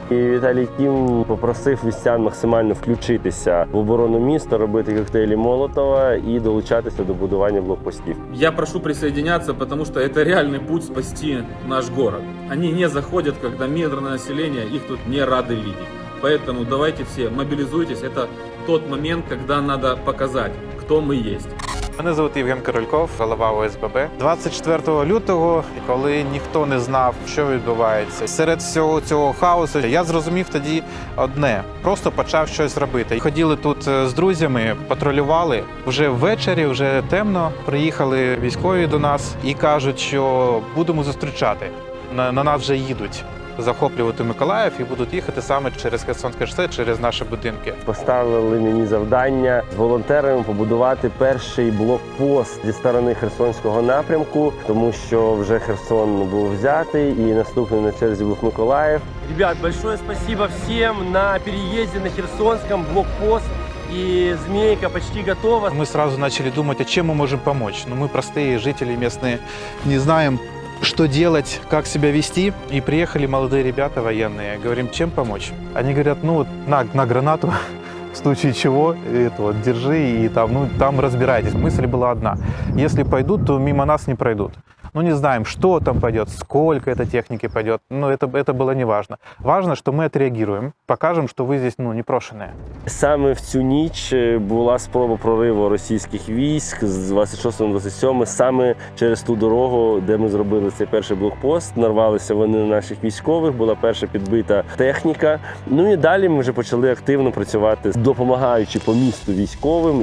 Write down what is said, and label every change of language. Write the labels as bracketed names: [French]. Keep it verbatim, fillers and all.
[Ukrainian] І Віталій Кім попросив містян максимально включитися в оборону міста, робити коктейлі Молотова і долучатися до будування блокпостів. [Russian] Я прошу присоединяться, [Ukrainian] тому що це реальний [Russian] путь спасти наш город. [Ukrainian] Вони не заходять, коли мирне населення їх тут не раді бачити. [Russian] Поэтому давайте все мобилизуйтесь. Это тот момент, когда надо показать, кто мы есть. [Ukrainian] Мене звати Євген Корольков, голова О С Б Б. двадцять четвертого лютого, коли ніхто не знав, що відбувається, серед всього цього хаосу, я зрозумів тоді одне – просто почав щось робити. Ходили тут з друзями, патрулювали. Вже ввечері, вже темно, приїхали військові до нас і кажуть, що будемо зустрічати. На, на нас вже їдуть. Захоплювати Миколаїв і будуть їхати саме через Херсонське шосе, через наші будинки. Поставили мені завдання з волонтерами побудувати перший блокпост зі сторони Херсонського напрямку, тому що вже Херсон був взятий і наступний на черзі був Миколаїв. [Russian] Ребят, большое спасибо [Ukrainian] всім на переїзді на Херсонському блокпост. [Russian] И змейка почти готова. Мы сразу начали думать, а чем мы можем помочь. Ну, мы простые жители местные, не знаем, что делать, как себя вести. И приехали молодые ребята военные. Говорим, чем помочь? Они говорят, ну, на, на гранату, в случае чего, это вот, держи и там, ну, там разбирайтесь. Мысль была одна. Если пойдут, то мимо нас не пройдут. Ну, не знаем, что там пойдет, сколько этой техники пойдет. Ну, это, это было не важно. Важно, что мы отреагируем, покажем, что вы здесь, ну, непрошеные. [Ukrainian] Саме в цю ніч була спроба прориву російських військ з двадцять шостого на двадцять сьоме, саме через ту дорогу, де ми зробили цей перший блокпост. Нарвалися вони на наших військових, була перша підбита техніка. Ну і далі ми вже почали активно працювати, допомагаючи по місту військовим.